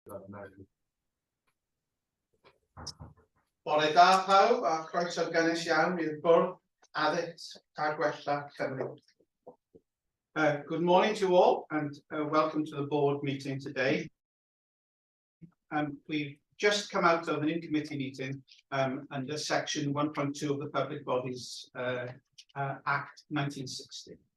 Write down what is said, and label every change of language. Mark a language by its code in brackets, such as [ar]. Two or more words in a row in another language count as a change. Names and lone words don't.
[cy] Bore da pawb a croeso gynnes iawn i'r Bwrdd Addysg a Gwella Cymru. [en] Good morning to you all and welcome to the board meeting today. We've just come out of an in-committee meeting under section 1.2 of the Public Bodies Act 1960.